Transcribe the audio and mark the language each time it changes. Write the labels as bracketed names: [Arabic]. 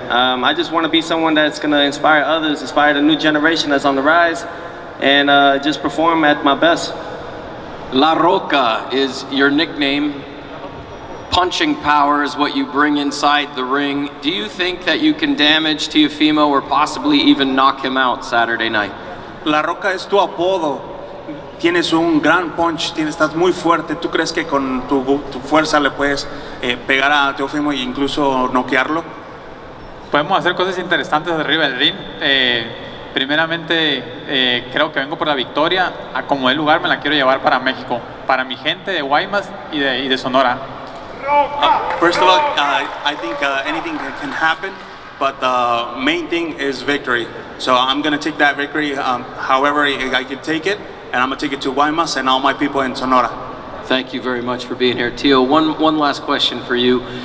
[English] I just want to be someone that's going to inspire others, inspire the new generation that's on the rise, and just perform at my best. La Roca is your nickname. Punching power is what you bring inside the ring. Do you think that you can damage Teofimo or possibly even knock him out Saturday night? [Spanish] La Roca es tu apodo. Tienes un gran punch, estás muy fuerte. ¿Tú crees que con tu fuerza le puedes pegar a Teofimo e incluso noquearlo? Podemos hacer cosas interesantes arriba del ring. Primeramente, creo que vengo por la victoria. A como el lugar me la quiero llevar para México, para mi gente de Guaymas y de Sonora. [English] First of all, I think anything can happen, but the main thing is victory. So I'm going to take that victory however I can take it, and I'm going to take it to Guaymas and all my people in Sonora. Thank you very much for being here. Teo, one last question for you.